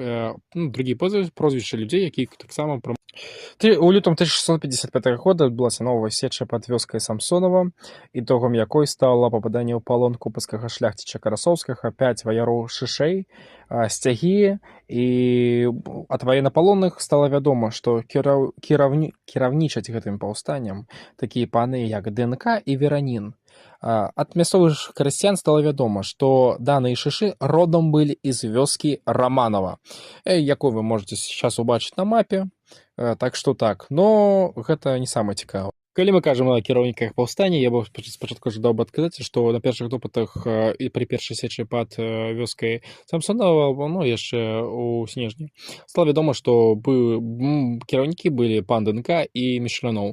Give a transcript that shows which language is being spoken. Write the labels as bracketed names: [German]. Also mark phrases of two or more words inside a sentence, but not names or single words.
[Belarusian] прозвішчы людзей, якія таксама у лютым 1655 года адбылася новая сеча пад вёскай Самсонова, ітогам якой стала пападанне ў палон купецкага шляхціча Карасоўскага, 5 ваяроў шышэй, сцягі, і ад военнапалонных стала вядома, што кіраўнічаць гэтым паўстаннем такія паны, як Дэнка і Веранін. Ад мясцовых красцян стала вядома, што даныя шышы родам былі з вёскі Раманова, якой вы [Russian] можете сейчас [Belarusian] убачыць на мапе, так што так, но гэта не самае цікавае. Калі мы кажам о кіраўніках паўстання, я бы спачатку жадаў бы адказаць, што на першых допытах і пры першай сечы пад вёскай Самсонова, яшчэ у снежні, стала вядома, што кіраўнікі былі пан Дэнка і Мішляноў.